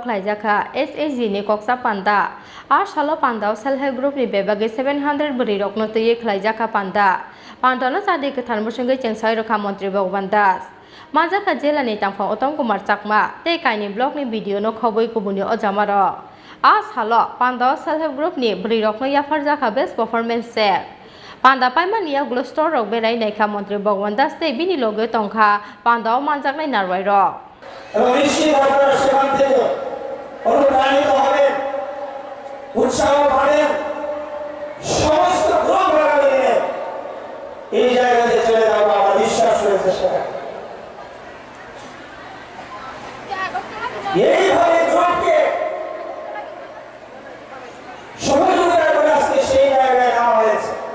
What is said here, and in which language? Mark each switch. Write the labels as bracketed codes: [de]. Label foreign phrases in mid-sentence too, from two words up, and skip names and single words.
[trp] khlaijaka SSG ni koksa panda ar salo panda [en] self help group [trp] ni bebage 700 buri rokno te khlaijaka panda Pandana chade ke tharmur sangai chengsoi rakha Mantri Bhagwan Das Manjaka jela ni tangphang Uttam Kumar Chakma te kaini blog ni video no khawai kubuni ojamaro As halo panda [en] self help group [trp] ni buri rokno yafar jaka [en] best performance set [trp] Panda paiman ya glo store rok berai naikha Mantri Bhagwan Das te bini logo tongkha panda manjak nai narwai ro [bn] এবং নিশ্চিত আপনারা সেখান থেকে অনুপ্রাণিত হবেন উৎসাহ পাবেন সমস্ত গ্রুপ মিলে এই জায়গাতে চলে যাবো আমার বিশ্বাস রয়েছে সেখানে এইভাবে গ্রুপকে সহযোগিতা করে আজকে সেই জায়গায় নেওয়া হয়েছে